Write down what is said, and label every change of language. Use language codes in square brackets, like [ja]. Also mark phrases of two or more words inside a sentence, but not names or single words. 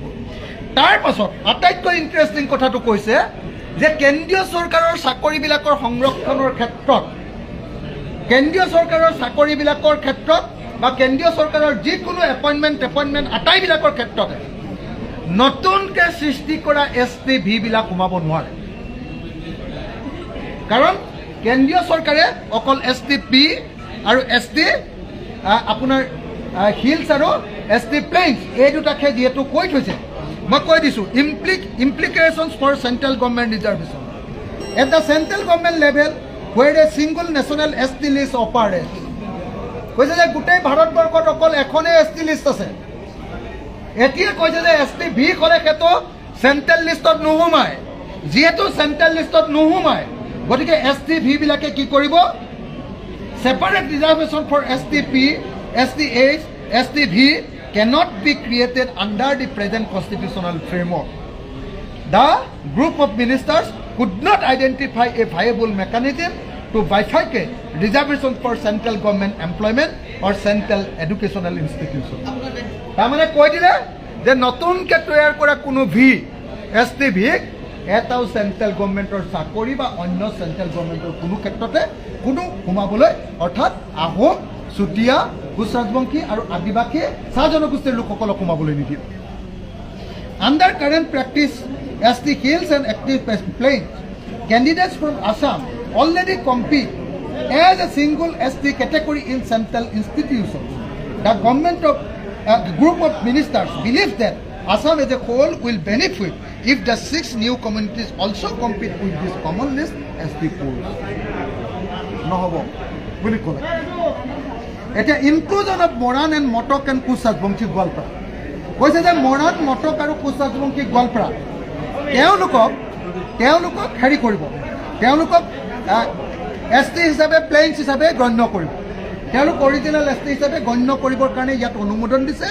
[as] তাৰ পাছত আটাইতকৈ ইণ্টাৰেষ্টিং কথাটো কৈছে যে কেন্দ্ৰীয় চৰকাৰৰ চাকৰিবিলাকৰ সংৰক্ষণৰ ক্ষেত্ৰত, কেন্দ্ৰীয় চৰকাৰৰ চাকৰিবিলাকৰ ক্ষেত্ৰত বা কেন্দ্ৰীয় চৰকাৰৰ যিকোনো এপইণ্টমেণ্ট আটাইবিলাকৰ ক্ষেত্ৰতে নতুনকৈ সৃষ্টি কৰা STV বিলাক সোমাব নোৱাৰে। কাৰণ কেন্দ্ৰীয় চৰকাৰে অকল STP আৰু ST আপোনাৰ হিলছ আৰু ST প্লেইনছ এই দুটাকে যিহেতু কৈ থৈছে, মই কৈ দিছোঁ [en] implications for central government reservation at the central government level where a single national ST list operates। [as] কৈছে যে গোটেই ভাৰতবৰ্ষত অকল এখনেই ST লিষ্ট আছে। এতিয়া কৈছে যে STV কৰে সেইটো চেণ্ট্ৰেল লিষ্টত নোসোমায়, যিহেতু চেণ্ট্ৰেল লিষ্টত নোসোমায়, গতিকে STV বিলাকে কি কৰিব? [en] separate reservation for STP, STH, STV cannot be created under the present constitutional framework. The group of ministers could not identify a viable mechanism to bifurcate reservation for central government employment or central educational institution. [as] তাৰমানে কৈ দিলে যে নতুনকৈ তৈয়াৰ কৰা কোনো STV এটাও [en] central governmentৰ [as] চাকৰি বা অন্য [en] central governmentৰ [as] কোনো ক্ষেত্ৰতে কোনো সোমাবলৈ, অৰ্থাৎ আহোম, চুতীয়া, কোচ ৰাজবংশী আৰু আদিবাসী চাহ জনগোষ্ঠীৰ লোকসকলক সোমাবলৈ নিদিয়ে। [en] Under current practice, ST hills and active plains, candidates from Assam already compete as a single ST category in central institutions. The government of group of ministers believes that Assam as a whole will benefit if the 6 new communities also compete with this common list ST pools. [as] নহ'ব বুলি ক'লে। এতিয়া [en] inclusion of [as] মৰাণ এণ্ড মটক এণ্ড কোচ ৰাজবংশী গোৱালপাৰা কৈছে যে মৰাণ, মটক আৰু কোচ ৰাজবংশী গোৱালপাৰা তেওঁলোকক হেৰি কৰিব, তেওঁলোকক ST হিচাপে, প্লেইনছ হিচাপে গণ্য কৰিব, তেওঁলোক অৰিজিনেল ST হিচাপে গণ্য কৰিবৰ কাৰণে ইয়াত অনুমোদন দিছে।